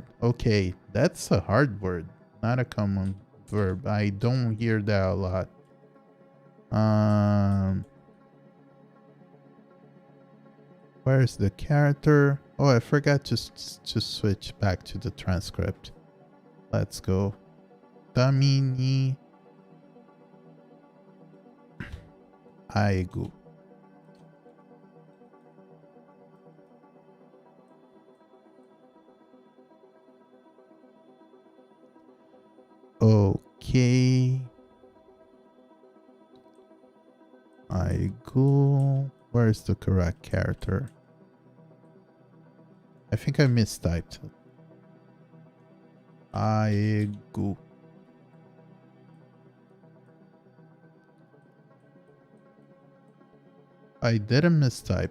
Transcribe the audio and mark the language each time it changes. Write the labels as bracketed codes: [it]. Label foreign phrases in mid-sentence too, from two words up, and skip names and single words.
[en] Okay, that's a hard word, not a common verb. I don't hear that a lot. Where's the character? Oh, I forgot to switch back to the transcript. Let's go. Tami ni Aegu. Okay. Aegu. Where's the correct character? I think I mistyped it. Aegu. I didn't mistype.